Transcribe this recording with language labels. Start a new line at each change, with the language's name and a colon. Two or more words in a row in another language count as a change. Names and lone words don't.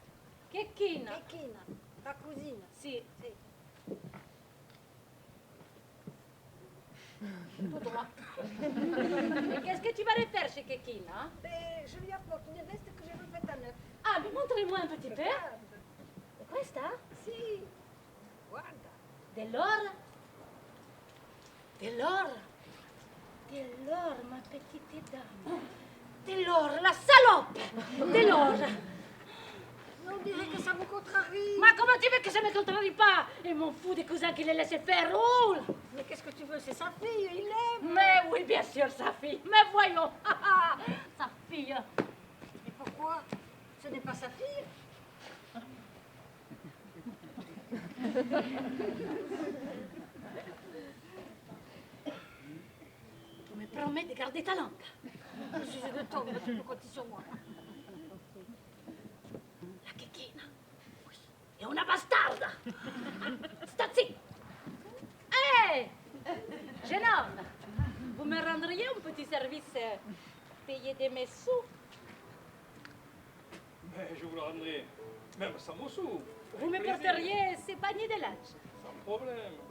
French: Kekina. Kekina, ta cousine. Si. Si. Tout droit. Et qu'est-ce que tu vas aller faire chez Kekina? Ben, je lui apporte une veste que j'ai refaite à neuf. Ah, mais montrez-moi un petit peu. Regarde.
Italian: Questa? Si, guarda. Dell'oro? Dell'oro?
French: Dell'oro, ma petite dame. Dell'oro, la salope! Dell'oro! On dirait que ça vous contrarie. Ma comment tu veux que ça me contrarie pas? Et m'en fous des cousins qui les laissent faire. Oh! Mais qu'est-ce que tu veux? C'est sa fille, il l'aime. Mais oui, bien sûr, sa fille. Mais voyons! Sa fille. Et pourquoi? Ce n'est pas sa fille. Tu me promets de garder ta langue. Je suis de ton, tu peux compter sur moi. La Kekina. Oui.
Italian: Et una bastarda. Stazzi.
French: Hé! Jeune homme, vous me rendriez un petit service payé de mes sous? Mais je vous le rendrai, même sans vos sous. Vous me porteriez ces paniers de linge? Sans problème.